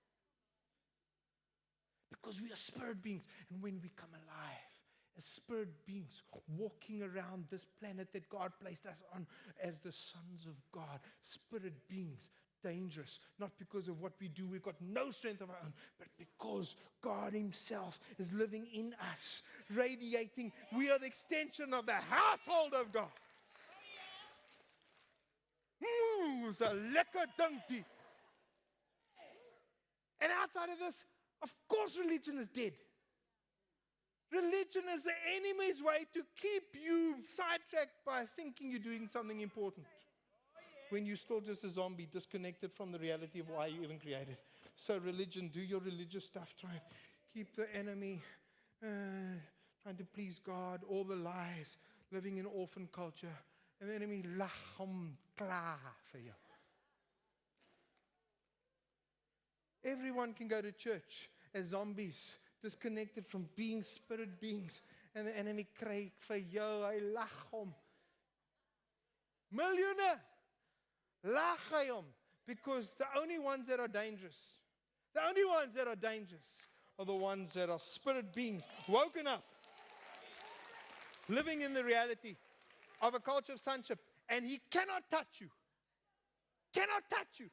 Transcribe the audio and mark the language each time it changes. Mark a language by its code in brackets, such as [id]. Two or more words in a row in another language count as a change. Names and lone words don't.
[en] Because we are spirit beings. And when we come alive as spirit beings, walking around this planet that God placed us on as the sons of God, spirit beings, dangerous. Not because of what we do, we've got no strength of our own, but because God Himself is living in us, radiating. We are the extension of the household of God. It's a [af] lekker dinkie. [en] And outside of this, of course, religion is dead. Religion is the enemy's way to keep you sidetracked by thinking you're doing something important, when you're still just a zombie, disconnected from the reality of why you even created. So religion, do your religious stuff. Try and keep the enemy, trying to please God, all the lies, living in orphan culture. And the enemy [af] lag hom klaar vir jou. [en] Everyone can go to church as zombies, disconnected from being spirit beings. And the enemy [af] kry vir jou, hy lag hom. Miljoene lag hy hom, [en] because the only ones that are dangerous, are the ones that are spirit beings, woken up, living in the reality of a culture of sonship. And he cannot touch you. Cannot touch you.